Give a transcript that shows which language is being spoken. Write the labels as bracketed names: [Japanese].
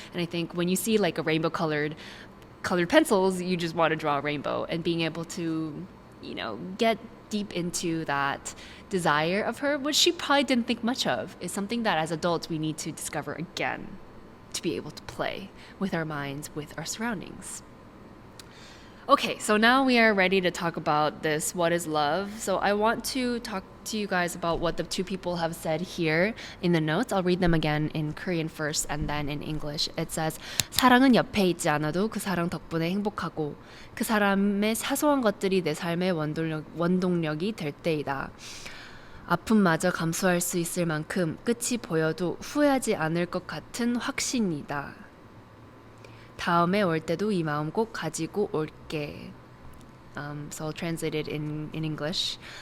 [English] And I think when you see like a rainbow colored pencils, you just want to draw a rainbow, and being able to, get deep into that desire of her, which she probably didn't think much of, is something that as adults we need to discover again to be able to play with our minds, with our surroundings. Okay, so now we are ready to talk about this, what is love? So I want to talk to you guys about what the two people have said here in the notes. I'll read them again in Korean first and then in English. It says, [Korean] 사랑은 옆에 있지 않아도 그 사랑 덕분에 행복하고 그 사람의 사소한 것들이 내 삶의 원동력이 될 때이다. 아픔마저 감수할 수 있을 만큼 끝이 보여도 후회하지 않을 것 같은 확신이다. 다음에 올 때도 이 마음 꼭 가지고 올게. [English] So I'll translate it in English.